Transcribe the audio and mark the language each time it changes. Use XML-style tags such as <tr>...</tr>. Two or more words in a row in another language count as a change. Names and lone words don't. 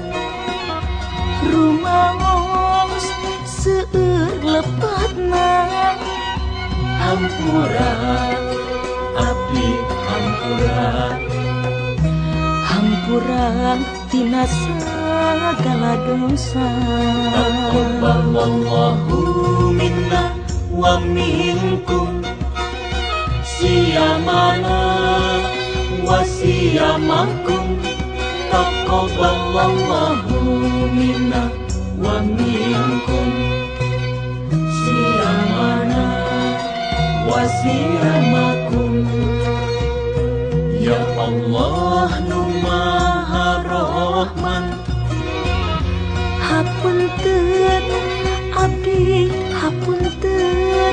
<su>rumaos seueur lepatna. hampura abdi hampura, Hampura tina sagala dosa.</su> <ar>تقبل الله منا ومنكم صيامنا وصيامكم. تقبل الله منا ومنكم صيامنا وصيامكم. يا الله</ar> <su>nu Maha Rahman, Hapunten abdi hapunten,</su>